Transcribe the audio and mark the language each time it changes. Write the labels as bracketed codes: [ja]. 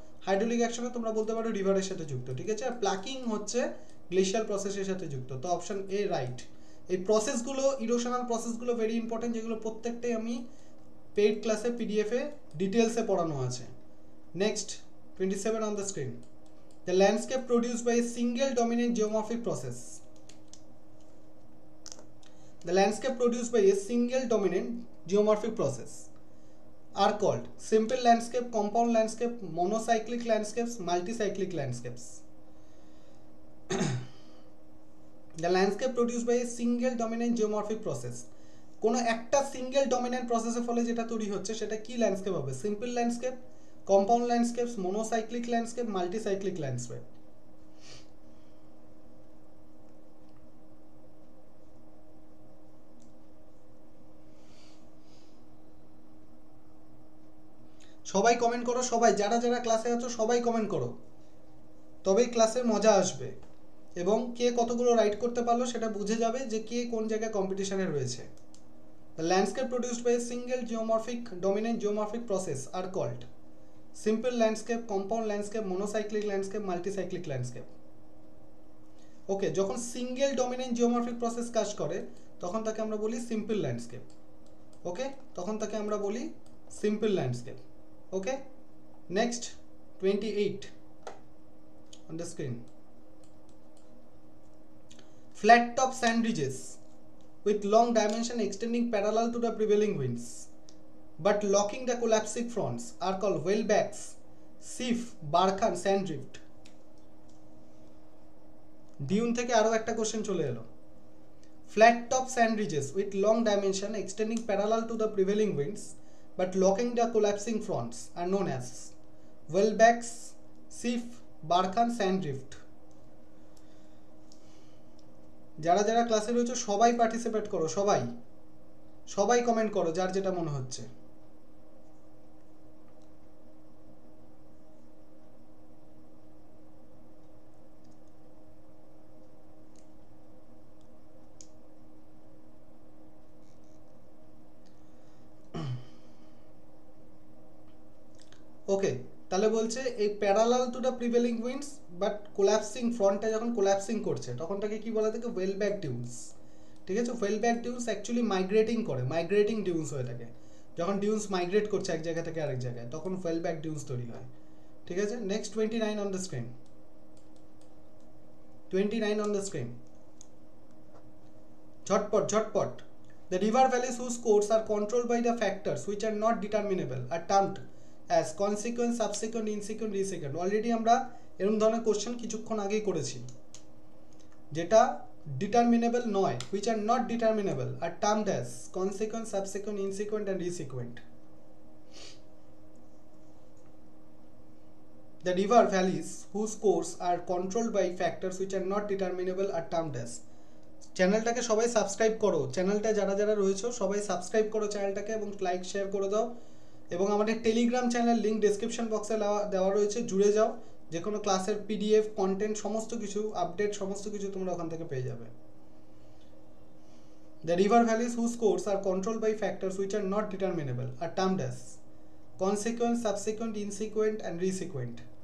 [bn] Hydraulic অ্যাকশনে তোমরা বলতে পারো রিভারের সাথে যুক্ত, ঠিক আছে। আর প্লাকিং হচ্ছে গ্লেশিয়াল প্রসেসের সাথে যুক্ত, তো অপশন এ রাইট। এই প্রসেসগুলো, ইরোশনাল প্রসেসগুলো ভেরি ইম্পর্টেন্ট, যেগুলো প্রত্যেকটাই আমি পেইড ক্লাসে পিডিএফে ডিটেলসে পড়ানো আছে। [en] Next 27 on the screen. The landscape produced by a single dominant geomorphic process. The landscape produced by a single dominant geomorphic process are called simple landscape, compound landscape, monocyclic landscapes, multicyclic landscapes. The landscape produced by a single dominant geomorphic process. [bn] কোনো একটা single dominant প্রসেসের ফলে যেটা তৈরি হচ্ছে সেটা কি landscape হবে? [en] Simple landscape, compound landscapes, monocyclic landscape, multicyclic landscape. [bn] সবাই কমেন্ট করো, সবাই যারা যারা ক্লাসে আছো সবাই কমেন্ট করো, তবেই ক্লাসের মজা আসবে এবং কে কতগুলো রাইট করতে পারলো সেটা বুঝে যাবে যে কে কোন জায়গায় কম্পিটিশনে রয়েছে। [en] The landscape produced by a single dominant geomorphic process are called simple landscape, compound landscape, monocyclic landscape, multicyclic landscape. [bn] ওকে, যখন সিঙ্গেল ডমিনেন্ট জিওমরফিক প্রসেস কাজ করে তখন তাকে আমরা বলি সিম্পল ল্যান্ডস্কেপ। ওকে, তখন তাকে আমরা বলি simple landscape. [en] Okay, next 28 on the screen. Flat top sand ridges with long dimension extending parallel to the prevailing winds but locking the collapsing fronts are called whalebacks, sif, barkhan, sand drift. [bn] Dune থেকে আরো একটা question চলে এলো। [en] Flat top sand ridges with long dimension extending parallel to the prevailing winds but locking the collapsing fronts are known as whalebacks, sif, barkhan, sand drift. [bn] যারা যারা ক্লাসে রয়েছে সবাই পার্টিসিপেট করো, সবাই সবাই কমেন্ট করো যার যেটা মনে হচ্ছে। ওকে, তাহলে বলছে এই [en] parallel to the prevailing winds but collapsing ফ্রন্টটা [bn] যখন কোল্যাপসিং করছে তখন তাকে কি বলা থাকে? ওয়েলব্যাক ডিউন্স, ঠিক আছে। ওয়েলব্যাক ডিউন্স অ্যাকচুয়ালি মাইগ্রেটিং করে, মাইগ্রেটিং ডিউন্স হয়ে থাকে। যখন ডিউন্স মাইগ্রেট করছে এক জায়গা থেকে আরেক জায়গায় তখন ওয়েলব্যাক ডিউন্স তৈরি হয়, ঠিক আছে। [en] Next 29 on the screen. 29 on the screen. [bn] Jhatpat. [en] The river valleys whose course are controlled by the factors which are not determinable are termed as consequent, subsequent, insequent, resequent. [bn] Already আমরা এরকম ধরনের question কিছুক্ষণ আগেই করেছি। যেটা ডিটারমিনেবল নয়, [en] which are not determinable are termed as consequent, subsequent, insequent and resequent. The river valleys whose course are controlled by factors which are not determinable are termed as. [bn] চ্যানেলটাকে সবাই সাবস্ক্রাইব করো, চ্যানেলটা যারা যারা রয়েছে সবাই সাবস্ক্রাইব করো চ্যানেলটাকে এবং লাইক শেয়ার করে দাও, এবং আমাদের টেলিগ্রাম চ্যানেল লিংক ডেসক্রিপশন বক্সে দেওয়া রয়েছে, জুড়ে যাও। যে কোনো ক্লাসের পিডিএফ, কন্টেন্ট, সমস্ত কিছু আপডেট সমস্ত কিছু তোমরা ওখান থেকে পেয়ে যাবে। [en] The river valleys whose course are controlled by factors which are not determinable are termed as consequent, subsequent, insequent and resequent.